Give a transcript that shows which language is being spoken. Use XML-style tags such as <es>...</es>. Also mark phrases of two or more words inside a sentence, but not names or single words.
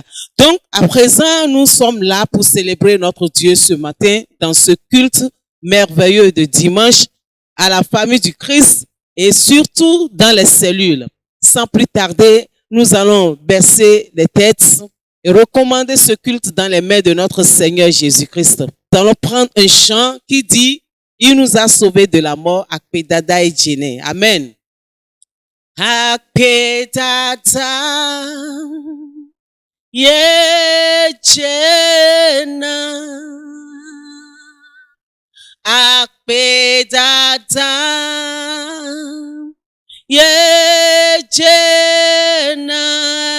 <fr>Donc, à présent, nous sommes là pour célébrer notre Dieu ce matin dans ce culte merveilleux de dimanche à la famille du Christ et surtout dans les cellules. Sans plus tarder, nous allons baisser les têtes et recommander ce culte dans les mains de notre Seigneur Jésus-Christ. Nous allons prendre un chant qui dit « Il nous a sauvés de la mort,</fr> <ee>Akpedada et Djene ». Amen. Akpedada, ye Djene. Akpedada, ye Djene.</ee>